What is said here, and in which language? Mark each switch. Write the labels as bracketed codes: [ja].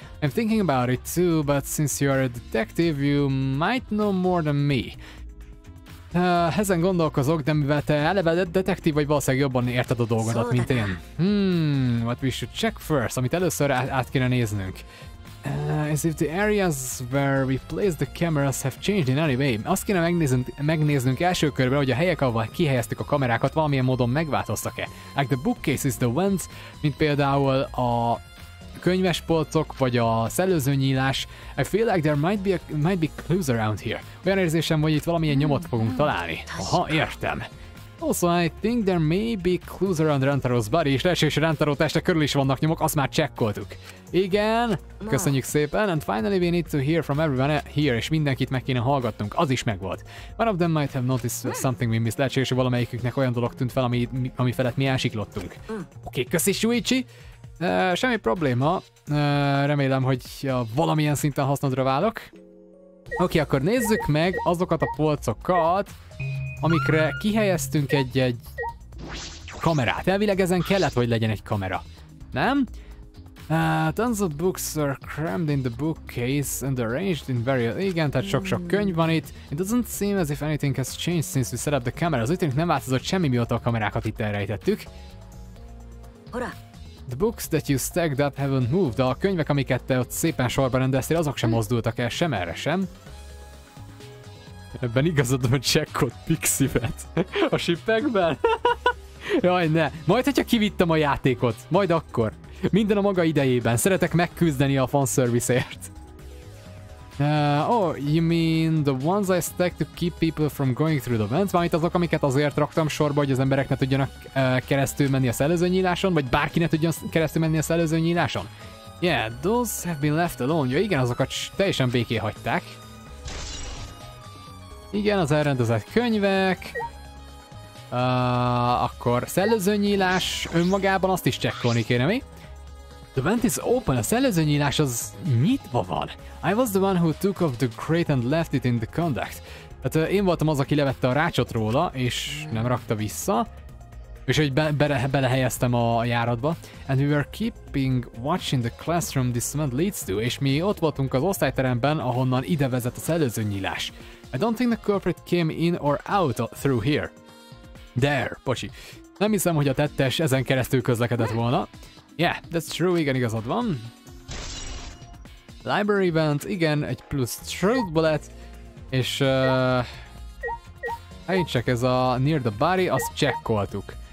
[en] I'm thinking about it too, but since you're a detective, you might know more than me. [hu] Ezen gondolkozok, de mivel te eleve detektív vagy, valószínűleg jobban érted a dolgodat, mint én. [en] What we should check first, [hu] amit először át kéne néznünk. [en] Is if the areas where we place the cameras have changed in any way. [hu] Azt kéne megnéznünk első körben, hogy a helyek, ahol kihelyeztük a kamerákat, valamilyen módon megváltoztak-e. [en] Like the bookcases, the vents, [hu] mint például a könyvespolcok, vagy a szellőzőnyílás. [en] I feel like there might be clues around here. [hu] Olyan érzésem, hogy itt valamilyen nyomot fogunk találni. Aha, értem. [en] Also, I think there may be clues around Rantaro's body, [hu] és lehetséges, hogy Rantaro teste körül is vannak nyomok, azt már csekkoltuk. Igen, köszönjük szépen, [en] and finally we need to hear from everyone here, [hu] és mindenkit meg kéne hallgatnunk, az is megvolt. [en] One of them might have noticed something we missed, [hu] lehetséges, hogy valamelyiküknek olyan dolog tűnt fel, ami felett mi elsiklottunk. Oké, köszi Shuichi! Semmi probléma, remélem, hogy valamilyen szinten hasznodra válok. Oké, akkor nézzük meg azokat a polcokat, amikre kihelyeztünk egy kamerát. Elvileg ezen kellett, hogy legyen egy kamera. Nem? [en] Tons of books are crammed in the bookcase and arranged in various... [hu] Igen, tehát sok-sok könyv van itt. [en] It doesn't seem as if anything has changed since we set up the camera. [hu] Az úgy tűnik, nem változott semmi, mióta a kamerákat itt elrejtettük. [en] The books that you stacked up haven't moved. [hu] A könyvek, amiket te ott szépen sorba rendeztél, azok sem mozdultak el sem erre sem. Ebben igazad, hogy csekkolt Pixivet a shippekben. Jaj, ne. Majd, hogyha kivittem a játékot. Majd akkor. Minden a maga idejében. Szeretek megküzdeni a fanservice-ért. [en] You mean the ones I stacked to keep people from going through the vents? [hu] Valamint azok, amiket azért raktam sorba, hogy az emberek ne tudjanak keresztül menni a szellőzőnyíláson, vagy bárki ne tudjon keresztül menni a szellőzőnyíláson? [en] Yeah, those have been left alone. [hu] Ja, igen, azokat teljesen béké hagyták. Igen, az elrendezett könyvek. Akkor szellőzőnyílás önmagában, azt is csekkolni kéne, mi? [en] The vent is open, [hu] a szellőzőnyílás az nyitva van. [en] I was the one who took off the crate and left it in the conduct. [hu] Tehát én voltam az, aki levette a rácsot róla, és nem rakta vissza. És hogy belehelyeztem a járatba. [en] And we were keeping watch in the classroom this vent leads to. [hu] És mi ott voltunk az osztályteremben, ahonnan ide vezet a szellőzőnyílás. [en] I don't think the culprit came in or out through here. There, pocsi. [hu] Nem hiszem, hogy a tettes ezen keresztül közlekedett volna. [en] Yeah, that's true, [hu] igen, igazad van. Library event, igen, egy plusz truth bullet. És csak ez a [en] near the body, [hu] azt csekkoltuk.